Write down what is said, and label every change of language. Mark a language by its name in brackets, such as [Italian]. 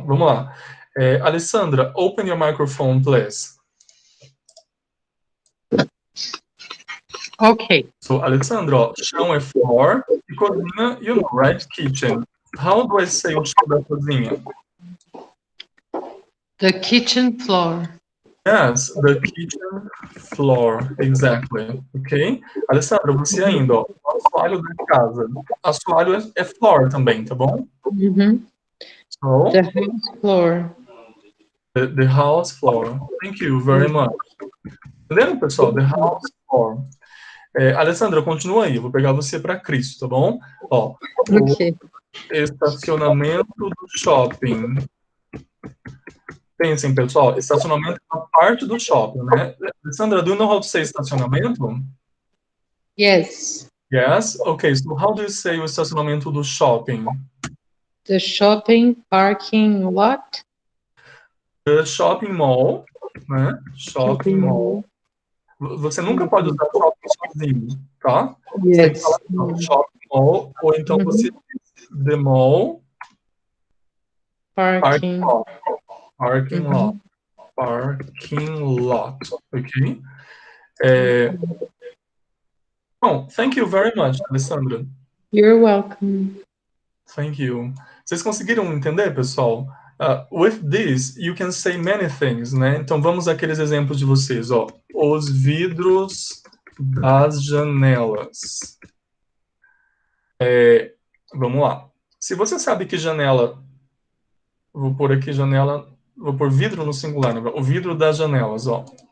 [Portuguese] Vamos lá. [English] Alessandra, open your microphone, please. Okay. [Portuguese] So, Alessandra, ó, chão é floor e cozinha, [English] you know, right? [Portuguese] Kitchen. [English] How do I say [Portuguese] o chão da cozinha? [English] The kitchen floor. Yes, the kitchen floor, exactly. Ok? [Portuguese] Alessandra, você ainda, ó, o assoalho da casa. Assoalho é floor também, tá bom? [English] So, The house floor. The house floor. Thank you very much. [Portuguese] Entenderam, pessoal? [English] The house floor. [Portuguese] Alessandra, continua aí. Eu vou pegar você para Cristo, tá bom? Ó, [English] Ok. [Portuguese] o estacionamento do shopping. Pensem, pessoal, estacionamento é uma parte do shopping, né? [English] Alessandra, do you know how to say estacionamento? Yes. Yes? Okay, so how do you say [Portuguese] o estacionamento do shopping? [English] The shopping parking lot. The shopping mall, né? Shopping mall. [Portuguese] Você nunca pode usar shopping sozinho, tá? Você tem que falar shopping mall, ou então você diz the mall [English] Parking. lot. Parking lot. Parking lot. Ok? Bom, thank you very much, Alessandra. You're welcome. Thank you. [Portuguese] Vocês conseguiram entender, pessoal? [English] With this, you can say many things, né? [Portuguese] Então, vamos àqueles exemplos de vocês, ó. Os vidros das janelas. Vamos lá. Se você sabe que janela... Vou pôr aqui janela... Vou pôr vidro no singular, né? O vidro das janelas, ó.